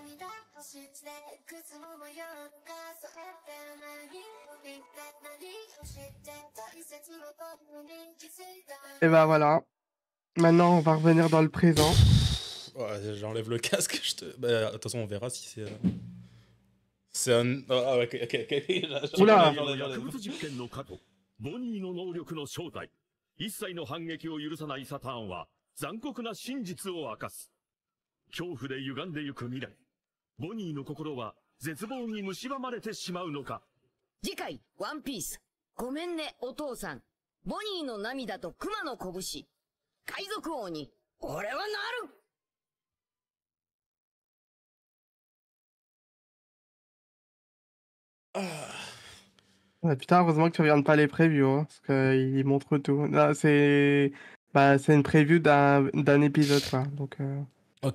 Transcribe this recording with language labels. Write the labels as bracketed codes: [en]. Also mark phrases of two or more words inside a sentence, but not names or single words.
[fr] Et bah voilà. Maintenant on va revenir dans le présent. Ouais, j'enlève le casque. Bah, de toute façon on verra si c'est... C'est un... Ah ouais, ok. Oula. [ja] ボニーの能力の正体、一切の反撃を許さないサターンは残酷な真実を明かす。恐怖で歪んでゆく未来、ボニーの心は絶望に蝕まれてしまうのか。次回ワンピース、ごめんねお父さん、ボニーの涙と熊の拳、海賊王に俺はなる。 [fr] Ouais, putain, heureusement que tu regardes pas les previews, hein, parce qu'ils montrent tout. Là, c'est une preview d'un épisode, quoi. Donc, Ok.